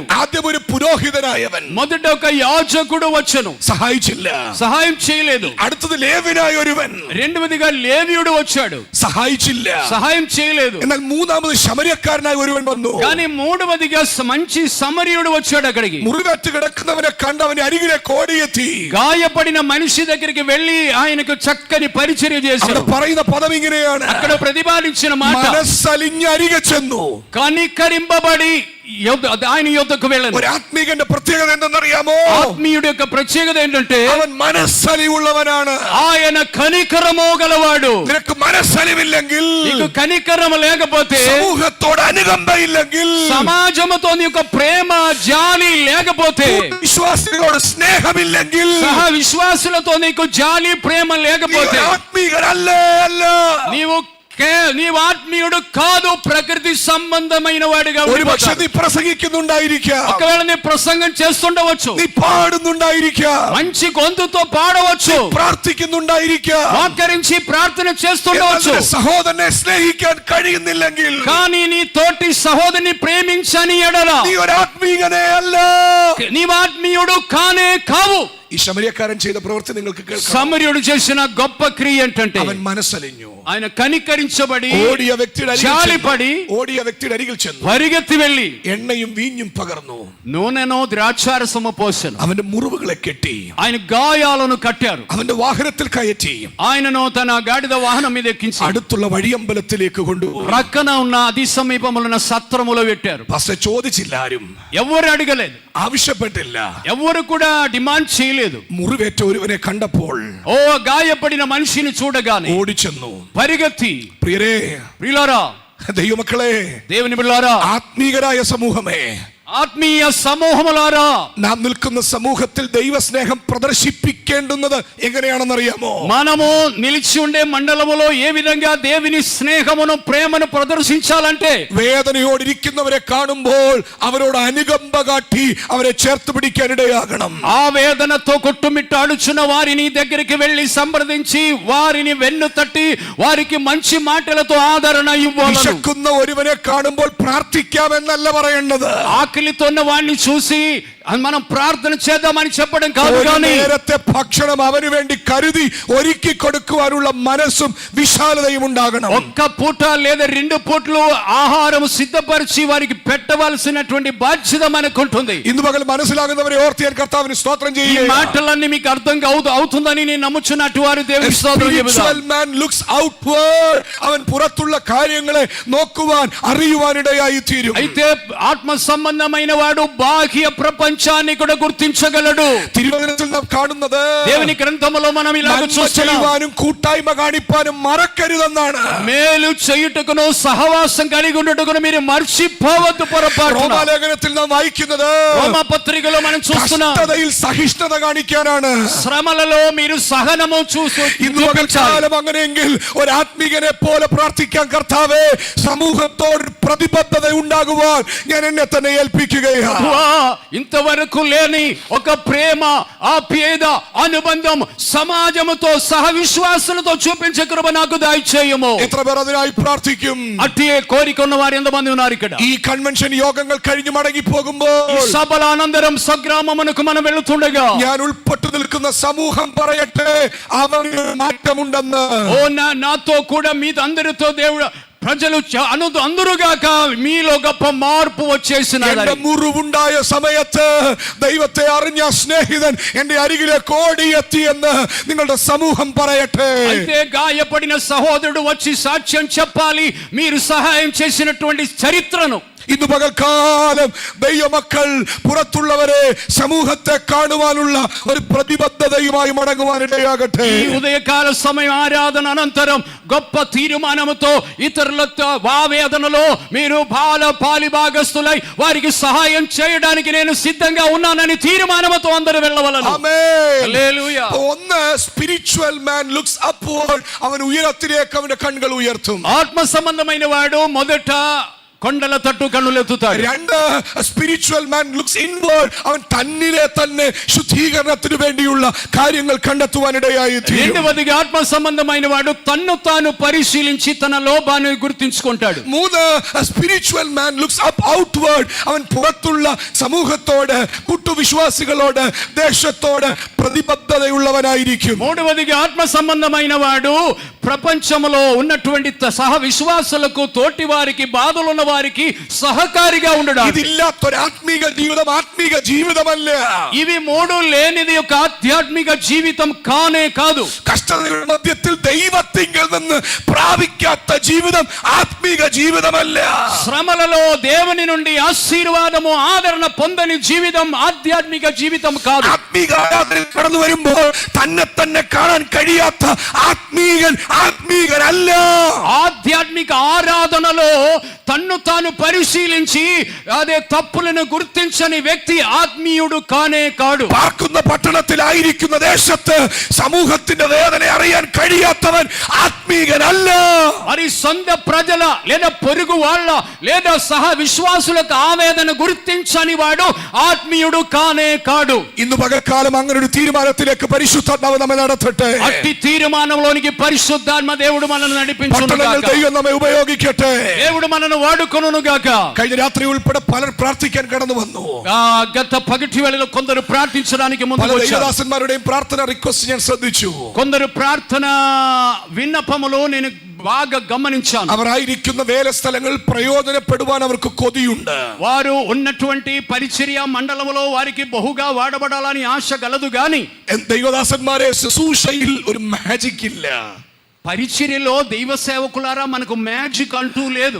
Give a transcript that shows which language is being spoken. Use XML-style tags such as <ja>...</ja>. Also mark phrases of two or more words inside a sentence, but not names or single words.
<ml>ആദ്യം ഒരു പുരോഹിതനായവൻ,</ml> <te>మొదట ఒక యాజకుడు వచ్చాను,</te> <ml>സഹായിച്ചില്ല.</ml> <te>సహాయం చేయలేదు.</te> <ml>അടുത്തത് ലേവ്യനായ ഒരുവൻ,</ml> <te>రెండవదిగా లేవీయుడు వచ్చాడు,</te> <ml>സഹായിച്ചില്ല.</ml> <te>సహాయం చేయలేదు.</te> <ml>എന്നാൽ മൂന്നാമത് ശമര്യക്കാരനായ ഒരുവൻ വന്നു.</ml> <te>కానీ మూడవదిగా మంచి సమరయుడు వచ్చాడు. అక్కడికి</te> <ml>മുറിവേറ്റ് കിടക്കുന്നവനെ കണ്ട് അവന്റെ അരികിലേക്ക് ഓടിയെത്തി.</ml> <te>గాయపడిన మనిషి దగ్గరికి వెళ్లి ఆయనకు చక్కని పరిచర్య చేశాడు.</te> <ml>പറയുന്ന పదం ഇങ്ങനെയാണ്,</ml> <te>అక్కడ ప్రతిపాదించిన మాట,</te> <ml>മനസ്സലിഞ്ഞ് അരികെ ചെന്നു.</ml> <te>కనికరింపబడి ఆయన యొద్దకు వెళ్ళను.</te> <ml>ഒരു ആത്മീകന്റെ പ്രത്യേകത എന്തെന്നറിയാമോ?</ml> <te>ఆత్మీయుడి యొక్క ప్రత్యేకత ఏంటంటే</te> <ml>അവൻ മനസ്സലിവുള്ളവനാണ്.</ml> <te>ఆయన కనికరము గలవాడు.</te> <ml>നിനക്ക് മനസ്സലിവില്ലെങ്കിൽ,</ml> <te>నీకు కనికరం లేకపోతే,</te> <ml>സമൂഹത്തോട് അനുകമ്പയില്ലെങ്കിൽ,</ml> <te>సమాజముతో నీకు ప్రేమ జాలి లేకపోతే,</te> <ml>വിശ്വാസികളോട് സ്നേഹമില്ലെങ്കിൽ,</ml> <te>సహ విశ్వాసులతో నీకు జాలి ప్రేమ లేకపోతే,</te> <ml>ആത്മീകനല്ലേ അല്ല.</ml> <te>నీవు ఆత్మీయుడు కాదు, ప్రకృతి సంబంధమైన వాడిగా.</te> <ml>ഒരു പക്ഷേ നീ പ്രസംഗിക്കുന്നുണ്ടായിരിക്കാം,</ml> <te>ఒకవేళ నీ ప్రసంగం చేస్తుండవచ్చు,</te> <ml>നീ പാടുന്നുണ്ടായിരിക്കാം,</ml> <te>మంచి గొంతుతో పాడవచ్చు,</te> <ml>പ്രാർത്ഥിക്കുന്നുണ്ടായിരിക്കാം,</ml> <te>మోకరించి ప్రార్థన చేస్తుండవచ్చు.</te> <ml>സഹോദരനെ സ്നേഹിക്കാൻ കഴിയുന്നില്ലെങ്കിൽ,</ml> <te>కానీ నీ తోటి సహోదరిని ప్రేమించని ఎడల</te> <ml>നീ ഒരു ആത്മീകനേ അല്ല.</ml> <te>నీవు ఆత్మీయుడు కానే కావు.</te> <ml>ഈ ശമര്യക്കാരൻ ചെയ്ത പ്രവൃത്തി നിങ്ങൾക്ക് കേൾക്കാം.</ml> <te>సమరయుడు చేసిన గొప్ప క్రియ ఏంటంటే</te> <ml>അവൻ മനസ്സലിഞ്ഞു.</ml> <te>ఆయన కనికరించబడి,</te> <ml>ഓടിയ വ്യക്തിയുടെ അരികിൽ ചെന്നു,</ml> <te>పరిగెత్తి వెళ్ళి</te> <ml>എണ്ണയും വീഞ്ഞും പകർന്നു,</ml> <te>నూనెను ద్రాక్షారసము పోసెను,</te> <ml>അവന്റെ മുറിവുകളെ കെട്ടി,</ml> <te>ఆయన గాయాలను కట్టారు,</te> <ml>അവന്റെ വാഹനത്തിൽ കയറ്റി,</ml> <te>ఆయనను తన గాడిద వాహనం మీద ఎక్కించి</te> <ml>അടുത്തുള്ള വഴിയമ്പലത്തിലേക്ക് കൊണ്ടുപോയി.</ml> <te>ప్రక్కన ఉన్న అతి సమీపములున్న సత్రములో పెట్టారు.</te> <ml>പക്ഷേ ചോദിച്ചില്ല ആരും,</ml> <te>ఎవరు అడగలేదు,</te> <ml>ആവശ്യപ്പെട്ടില്ല,</ml> <te>ఎవరు కూడా డిమాండ్ చేయలేదు.</te> <ml>മുറിവേറ്റ ഒരുവനെ കണ്ടപ്പോൾ</ml> <te>ఓ గాయపడిన మనిషిని చూడగానే</te> <ml>ഓടിച്ചെന്നു.</ml> <te>పరిగెత్తి,</te> <ml>പ്രിയരേ,</ml> <te>ప్రియులారా,</te> <ml>ദൈവമക്കളെ,</ml> <te>దేవుని బిడ్డలారా,</te> <ml>ആത്മീകരായ സമൂഹമേ,</ml> <te>ఆత్మీయ సమూహములారా,</te> <ml>നാം നിൽക്കുന്ന സമൂഹത്തിൽ ദൈവസ്നേഹം പ്രദർശിപ്പിക്കേണ്ടുന്നത് എങ്ങനെയാണെന്നറിയാമോ?</ml> <te>మనము నిలిచి ఉండే మండలములో ఏ విధంగా దేవుని స్నేహమును, ప్రేమను ప్రదర్శించాలంటే,</te> <ml>വേദനയോടിരിക്കുന്നവരെ കാണുമ്പോൾ അവരോട് അനുകമ്പ കാട്ടി അവരെ ചേർത്ത് പിടിക്കാനിടയാകണം.</ml> <te>ఆ వేదనతో కొట్టుమిట్టాడుచున్న వారిని దగ్గరికి వెళ్లి సంప్రదించి వారిని వెన్ను తట్టి వారికి మంచి మాటలతో ఆదరణ ఇవ్వాలి.</te> <ml>വിശക്കുന്ന ഒരുവനെ കാണുമ്പോൾ പ്രാർത്ഥിക്കാമെന്നല്ല പറയേണ്ടത്.</ml> <te>ఆకలితో ఉన్న వాడిని చూసి అది మనం ప్రార్థన చేద్దామని చెప్పడం కాదు,</te> <ml>ഒരു</ml> <te>కానీ</te> <ml>നേരത്തെ ഭക്ഷണം അവന് വേണ്ടി കരുതി ഒരുക്കി കൊടുക്കുവാനുള്ള മനസ്സും വിശാലതയും ഉണ്ടാകണം.</ml> <te>ఒక్క పూట లేదా 2 పూటలు ఆహారం సిద్ధపరిచి వారికి పెట్టవలసినటువంటి బాధ్యత మనకు ఉంటుంది.</te> <ml>ഇന്ന് പകൽ മനസ്സിലാകുന്നവരെ ഓർത്ത് ഞാൻ കർത്താവിന് സ്തോത്രം</ml> <te>ఈ</te> <ml>ചെയ്യുകയാണ്.</ml> <te>మాటలన్నీ మీకు అర్థం అవుతుందని నేను నమ్ముచున్నట్టు వారు దేవునికి స్తోత్రం చెబుతారు.</te> <en>Spiritual man looks outward.</en> <ml>അവൻ പുറത്തുള്ള കാര്യങ്ങളെ നോക്കുവാൻ അറിയുവാനിടയായി തീരും.</ml> <te>అయితే ఆత్మ సంబంధమైన వాడు బాహ్య ప్రపంచాన్ని కూడా గుర్తించగలడు.</te> <ml>തിരുവചനത്തിൽ നാം കാണുന്നത്</ml> <te>దేవుని గ్రంథములో మనం ఇలాగ</te> <ml>നന്മ</ml> <te>చూస్తున్నాం,</te> <ml>ചെയ്യുവാനും കൂട്ടായ്മ കാണിപ്പാനും മറക്കരുതെന്നാണ്.</ml> <te>మేలు చేయుటకును సహవాసం కలిగి ఉండుటకును మీరు మర్చిపోవద్దు పొరపాటున.</te> <ml>റോമാലേഖനത്തിൽ നാം വായിക്കുന്നത്</ml> <te>రోమా పత్రికలో మనం చూస్తున్నాం,</te> <ml>കഷ്ടതയിൽ സഹിഷ്ണുത കാണിക്കാനാണ്.</ml> <te>శ్రమలలో మీరు సహనము</te> <ml>ഇന്ന് പകൽക്കാലം അങ്ങനെയെങ്കിൽ ഒരു ആത്മീകനെ പോലെ പ്രാർത്ഥിക്കാൻ കർത്താവേ, സമൂഹത്തോട് പ്രതിബദ്ധത ഉണ്ടാകുവാൻ ഞാൻ എന്നെ തന്നെ ഏൽപ്പിക്കുകയാണ്.</ml> <te>ఇంతవరకు లేని ఒక ప్రేమ, ఆప్యాయత, అనుబంధం సమాజముతో సహ విశ్వాసులతో చూపించే కృప నాకు దయచేయము.</te> <ml>എത്ര പേർ അതിനായി പ്രാർത്ഥിക്കും?</ml> <te>అట్టి కోరిక ఉన్న వారు ఎంతమంది ఉన్నారు ఇక్కడ?</te> <ml>ഈ കൺവെൻഷൻ യോഗങ്ങൾ കഴിഞ്ഞു മടങ്ങി പോകുമ്പോൾ</ml> <te>ఈ సభల అనంతరం స్వగ్రామమునకు మనం వెళుతుండగా</te> <ml>ഞാൻ ഉൾപ്പെട്ടു നിൽക്കുന്ന സമൂഹം പറയട്ടെ, അവന് മാറ്റമുണ്ടെന്ന്.</ml> <te>నాతో కూడా మీ అందరితో దేవుడు ప్రజలు అందరుగాక మీలో గొప్ప మార్పు వచ్చేసినది.</te> <ml>എന്റെ മുറിവുണ്ടായ സമയത്ത് ദൈവത്തെ അറിഞ്ഞ സ്നേഹിതൻ എന്റെ അരികിലേക്ക് ഓടിയെത്തി എന്ന് നിങ്ങളുടെ സമൂഹം പറയട്ടെ.</ml> <te>అయితే గాయపడిన సహోదరుడు వచ్చి సాక్ష్యం చెప్పాలి మీరు సహాయం చేసినటువంటి చరిత్రను.</te> <ml>ഇന്ന് പകൽക്കാലം ദൈവമക്കൾ പുറത്തുള്ളവരെ സമൂഹത്തെ കാണുവാനുള്ള ഒരു പ്രതിബദ്ധതയുമായി മടങ്ങുവാനിടയാകട്ടെ.</ml> <te>ఈ ఉదయకాల సమయం ఆరాధన అనంతరం గొప్ప తీర్మానముతో ఇతరులతో ఆవేదనలో మీరు పాలిభాగస్తులై వారికి సహాయం చేయడానికి నేను సిద్ధంగా ఉన్నానని తీర్మానముతో అందరూ వెళ్ళవలెను.</te> <ml>ആമേൻ.</ml> <te>హల్లెలూయా.</te> <en>ഒന്ന്, spiritual man looks upward.</en> <ml>അവൻ ഉയരത്തിലേക്ക് അവന്റെ കണ്ണുകൾ ഉയർത്തും.</ml> <te>ఆత్మ సంబంధమైన వాడు మొదట కొండల తట్టు కన్నులెత్తుతాడు. 2,</te> <en>spiritual man looks inward.</en> <ml>അവൻ തന്നിലെ തന്നെ ശുദ്ധീകരണത്തിന് വേണ്ടിയുള്ള കാര്യങ്ങൾ കണ്ടെത്തുവാനിടയായി തീരും.</ml> <te>రెండవదిగా ఆత్మ సంబంధమైన వాడు తన్ను తాను పరిశీలించి తన లోపాన్ని గుర్తించుకుంటాడు. 3,</te> <en>spiritual man looks up outward.</en> <ml>അവൻ പുറത്തുള്ള സമൂഹത്തോട്, കൂട്ടുവിശ്വാസികളോട്, ദേശത്തോട് പ്രതിബദ്ധതയുള്ളവനായിരിക്കും.</ml> <te>మూడవదిగా ఆత్మ సంబంధమైన వాడు ప్రపంచంలో ఉన్నటువంటి సహ విశ్వాసులకు, తోటి వారికి, బాధలున్న వారికి సహకారిగా ఉండడం.</te> <ml>ഇതില്ലാത്തൊരു ആത്മീക ജീവിതം ആത്മീക ജീവിതമല്ല.</ml> <te>ఇవి మూడు లేనిది ఒక ఆధ్యాత్మిక జీవితం కానే కాదు.</te> <ml>കഷ്ടതകളുടെ മധ്യത്തിൽ ദൈവത്തിങ്കിൽ നിന്ന് പ്രാപിക്കാത്ത ജീവിതം ആത്മീക ജീവിതമല്ല.</ml> <te>శ్రమలలో దేవుని నుండి ఆశీర్వాదము, ఆదరణ పొందని జీవితం ఆధ్యాత్మిక జీవితం కాదు.</te> <ml>ആത്മീക ആരാധനയിൽ കടന്നു വരുമ്പോൾ തന്നെ കാണാൻ കഴിയാത്ത ആത്മീകനല്ല.</ml> <te>ఆధ్యాత్మిక ఆరాధనలో తన్ను తాను పరిశీలించి అదే తప్పులను గుర్తించని వ్యక్తి ఆత్మీయుడు కానే కాడు.</te> <ml>പാർക്കുന്ന പട്ടണത്തിലായിരിക്കുന്ന ദേശത്ത് സമൂഹത്തിന്റെ വേദന അറിയാൻ കഴിയാത്തവൻ ആത്മീകനല്ല.</ml> <te>మరి సొంత ప్రజల లేదా పొరుగు వాళ్ళ లేదా సహ విశ్వాసులకు ఆవేదన గుర్తించని వాడు ఆత్మీయుడు కానే కాడు.</te> <ml>ഇന്ന് പകൽക്കാലം അങ്ങനെ ഒരു തീരുമാനത്തിലേക്ക് പരിശുദ്ധാത്മാവ് നമ്മെ നടത്തട്ടെ.</ml> <te>అట్టి తీర్మానంలోనికి పరిశుద్ధాత్మ దేవుడు మనల్ని నడిపించును</te> <ml>പട്ടണങ്ങൾ</ml> <te>గాక.</te> <ml>ദൈവം നമ്മെ ഉപയോഗിക്കട്ടെ.</ml> <te>దేవుడు మనల్ని వాడుకొనును గాక.</te> <ml>കഴിഞ്ഞ രാത്രി ഉൾപ്പെടെ പലർ പ്രാർത്ഥിക്കാൻ കടന്നു വന്നു.</ml> <te>గత పగటి వేళలో కొందరు ప్రార్థించడానికి</te> <ml>പല</ml> <te>ముందుకు వచ్చారు.</te> <ml>ദൈവദാസന്മാരുടെയും പ്രാർത്ഥന റിക്വസ്റ്റ് ഞാൻ ശ്രദ്ധിച്ചു.</ml> <te>కొందరు ప్రార్థన విన్నపములో నేను బాగా గమనించాను.</te> <ml>അവരായിരിക്കുന്ന വേലസ്ഥലങ്ങളിൽ പ്രയോജനപ്പെടുവാൻ അവർക്ക് കൊതിയുണ്ട്.</ml> <te>వారు ఉన్నటువంటి పరిచర్య మండలంలో వారికి బహుగా వాడబడాలని ఆశ గలదు గాని</te> <ml>ദൈവദാസന്മാരെ ശുശ്രൂഷയിൽ ഒരു മാജിക് ഇല്ല.</ml> <te>పరిచర్యలో దైవ సేవకులారా మనకు మ్యాజిక్ అంటూ లేదు.</te>